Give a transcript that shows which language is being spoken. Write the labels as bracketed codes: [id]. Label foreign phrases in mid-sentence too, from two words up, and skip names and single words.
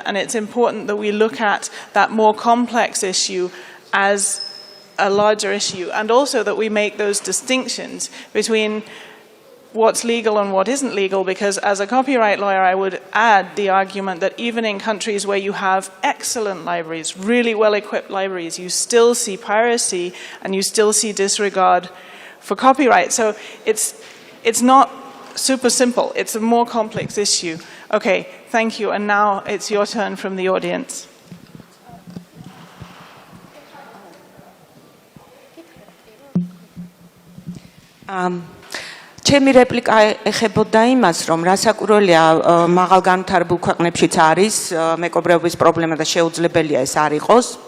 [en] And it's important that we look at that more complex issue as a larger issue, and also that we make those distinctions between what's legal and what isn't legal, because as a copyright lawyer, I would add the argument that even in countries where you have excellent libraries, really well-equipped libraries, you still see piracy and you still see disregard for copyright. So it's not super simple. It's a more complex issue. Okay, thank you. And now it's your turn from the audience. [ka] ჩემი რეპლიკა ეხებოდა იმას, რომ რასაკვირველია მაღალ განვითარებულ ქვეყნებშიც არის მეკობრეობის პრობლემა და შეუძლებელია ეს არ იყოს.